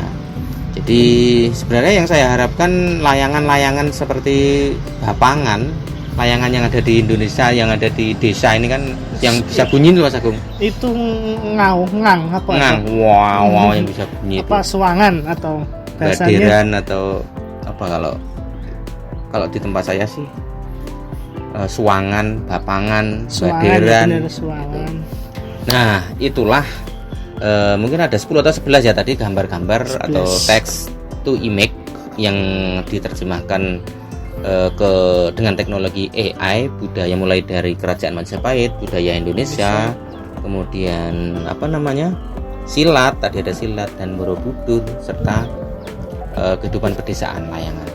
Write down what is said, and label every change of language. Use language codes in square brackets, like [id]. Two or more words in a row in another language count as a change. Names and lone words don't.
[id] Jadi sebenarnya yang saya harapkan layangan-layangan seperti bapangan, layangan yang ada di Indonesia, yang ada di desa ini kan yang bisa bunyi itu Mas Agung. Itu ngang apa? Ngang, wow yang bisa bunyi apa, itu. suangan atau Badiran atau apa kalau di tempat saya sih suangan, bapangan, badiran. Suangan. Nah, itulah mungkin ada 10 atau 11 ya tadi gambar-gambar atau [en] text to image [id] yang diterjemahkan dengan teknologi AI budaya mulai dari Kerajaan Majapahit, budaya Indonesia, kemudian silat, tadi ada silat dan Borobudur serta kehidupan pedesaan layangan.